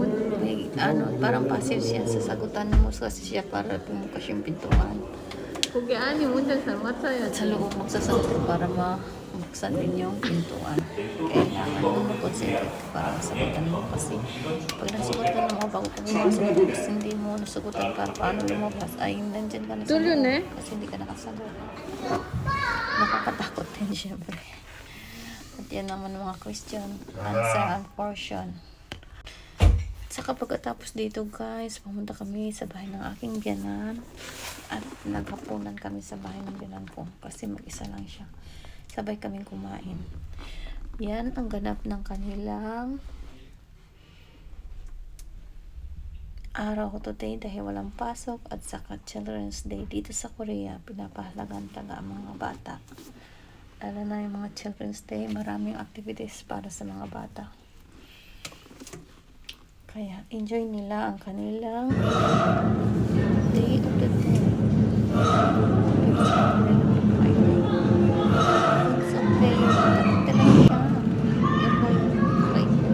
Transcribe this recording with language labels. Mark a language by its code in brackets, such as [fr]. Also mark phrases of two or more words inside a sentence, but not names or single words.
[tl] May, parang passive siya, sasagutan mo kasi siya para pumukas yung pintuan. [ko] 거기 안이 문장 잘 맞춰야 [tl] At sa loob magsasagot para mabuksan din yung pintuan. kailangan mo mag-concentrate para masagutan mo kasi pag nasugutan mo bago ka pumasok tapos hindi mo nasugutan para paano lumabas ay nandyan ka na sa Tuloy loob na eh. kasi hindi ka nakasagot. Nakakatakot din syempre. At yan naman mga [en] question, answer and portion. [tl] Saka pagkatapos dito guys, pumunta kami sa bahay ng aking biyanan at naghapunan kami sa bahay ng biyanan ko kasi mag-isa lang siya. Sabay kaming kumain. Yan ang ganap ng kanilang araw today dahil walang pasok at saka Children's Day. Dito sa Korea, pinapahalagan talaga ang mga bata. Lalo na yung mga Children's Day, maraming activities para sa mga bata. Kaya enjoy nila ang kanilang [en] day of the day. It's okay. [tl] Takot talaga siya. Yan po yung right na.